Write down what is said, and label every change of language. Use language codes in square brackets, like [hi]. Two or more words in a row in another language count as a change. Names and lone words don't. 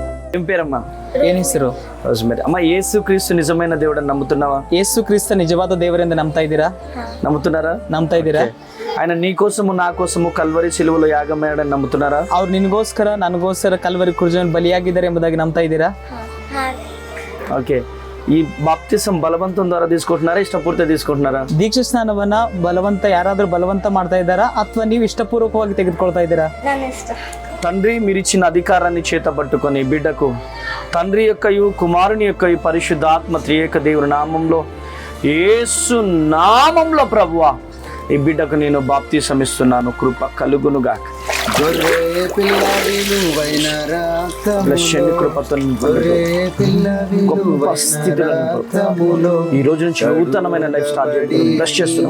[te] ఏం పేరమ్మా? [kn] ಏನ್ ಹೆಸರು? [te] రోజ్మెరీ. అమ్మ, యేసుక్రీస్తు నిజమైన దేవుడని నమ్ముతున్నావా? [kn] ಯೇಸು ಕ್ರಿಸ್ತ ನಿಜವಾದ ದೇವರೆಂದು ನಂಬ್ತಾ ಇದ್ದೀರಾ? [te] నమ్ముతున్నారా? [kn] ನಂಬ್ತಾ ಇದ್ದೀರಾ? [te] ఆయన నీ కోసము నా కోసము కల్వరి సిలువలో యాగమయ్యాడని నమ్ముతున్నారా? [kn] ಅವ್ರು ನಿನಗೋಸ್ಕರ ನನಗೋಸ್ಕರ ಕಲ್ವರಿ ಕುರ್ಜನ್ ಬಲಿಯಾಗಿದ್ದಾರೆ ಎಂಬುದಾಗಿ ನಂಬ್ತಾ ಇದ್ದೀರಾ? [te] ఓకే. ఈ బాప్తిసం బలవంతం ద్వారా తీసుకుంటున్నారా, ఇష్టపూర్తి తీసుకుంటున్నారా? [kn] ದೀಕ್ಷಾ ಸ್ನಾನವನ್ನ ಯಾರಾದ್ರೂ ಬಲವಂತ ಮಾಡ್ತಾ ಇದ್ದಾರಾ ಅಥವಾ ನೀವು ಇಷ್ಟಪೂರ್ವಕವಾಗಿ ತೆಗೆದುಕೊಳ್ತಾ ಇದ್ದೀರಾ? [te] తండ్రి మీరిచ్చిన అధికారాన్ని చేతబట్టుకొని బిడ్డకు తండ్రి యొక్కయు కుమారుని యొక్కయు పరిశుద్ధాత్మ త్రియేక దేవుని నామంలో, యేసు నామంలో ప్రభువా ఈ బిడ్డకు నేను బాప్తిసం ఇస్తున్నాను, కృప కలుగునుగా. కృపతో గొప్ప స్థితిలో ఈ రోజు నుంచి నూతనమైన [en] life start [te] చేస్తున్నాం.